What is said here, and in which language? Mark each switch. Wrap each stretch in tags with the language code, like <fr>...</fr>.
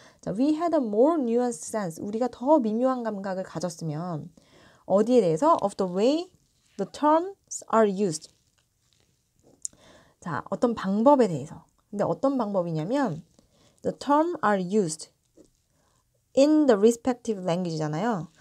<en>자, we had a more nuanced sense.</en> <ko>우리가 더 미묘한 감각을 가졌으면, 어디에 대해서?</ko> <en>of the way the terms are used.</en> <ko>자, 어떤 방법에 대해서. 근데 어떤 방법이냐면,</ko> <en>the terms are used in the respective language잖아요.</en>